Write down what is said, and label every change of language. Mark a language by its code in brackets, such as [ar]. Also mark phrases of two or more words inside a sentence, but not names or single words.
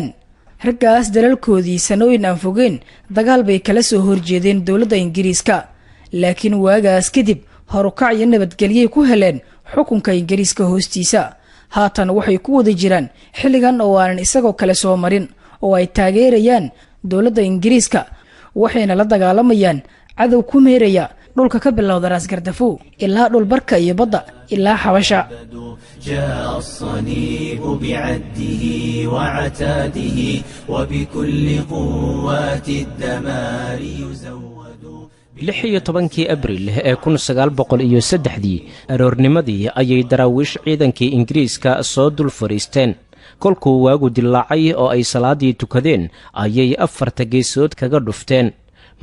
[so] raggaas dalalkoodii sanooyin aan fogeen dagaal bay kala soo horjeedeen dowladda Ingiriiska, laakiin waagaas kadib horukac iyo nabadgelyo ku heleen xukunka Ingiriiska hoostiisa. haatan waxay ku wada jiraan xilligan oo aanan isagoo kale soo marin oo ay taageerayaan dowladda Ingiriiska, waxayna la dagaalamayaan cadow ku meeraya dhulka ka bilowda Raas Gardafu ilaa dhul barka iyo badda ilaa Xabasha. [ar] جاء الصليب بعده وعتاده وبكل قوات الدمار يزود. [so] 16 Abriil ee 1903 aroornimadii ayay daraawiish ciidankii Ingiriiska soo dul fariisteen. kolkuu waagu dilaacay oo ay salaadii tukadeen ayay 4 geesood kaga dhufteen.